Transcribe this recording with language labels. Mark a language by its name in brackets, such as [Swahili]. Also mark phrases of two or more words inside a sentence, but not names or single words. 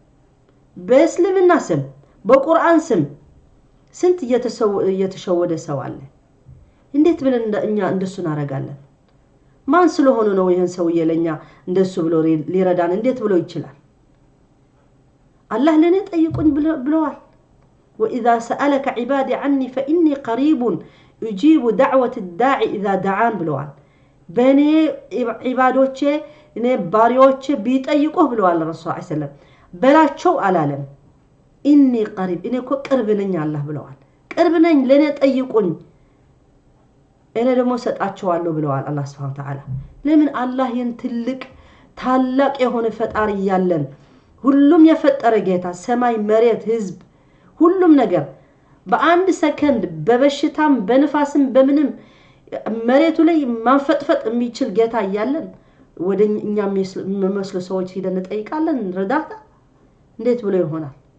[Amharic] በእስልምና ስም በቁርአን ስም ስንት እየተሸወደ ሰው አለ እንዴት ብለን እኛ እንደሱ እናረጋለን ማን ስለሆነ ነው ይሄን ሰው የለኛ እንደሱ ብሎ ሊረዳን እንዴት ብሎ ይችላል አላህ ለኔ ጠይቁኝ ብለዋል [Arabic] واذا سالك عبادي عني فاني قريب اجيب دعوه الداعي اذا دعان [Amharic] ብለዋል በኔ ኢባዶቼ እኔ ባሪያዎቼ ቢጠይቁህ ብለዋል ረሱል [Arabic] صلى الله عليه وسلم [Amharic] በላቸው አላለም [Arabic] اني قريب [Amharic] እኔ እኮ ቅርብ ነኝ አላህ ብለዋል ቅርብ ነኝ ለኔ ጠይቁኝ እኔ ደግሞ ሰጣቸዋለሁ ብለዋል አላህ [Arabic] سبحانه وتعالى [Amharic] ለምን አላህ ትልቅ ታላቅ የሆነ ፈጣሪ ያለን ሁሉም የፈጠረ ጌታ ሰማይ መሬት ህዝብ ሁሉም ነገር በአንድ ሰከንድ በበሽታም በንፋስም በምንም መሬቱ ላይ ማንፈጥፈጥ የሚችል ጌታ ያለን ወደኛ መስሎ ሰዎች ሄደን ጠይቃለን ረዳታ እንዴት ብሎ ይሆናል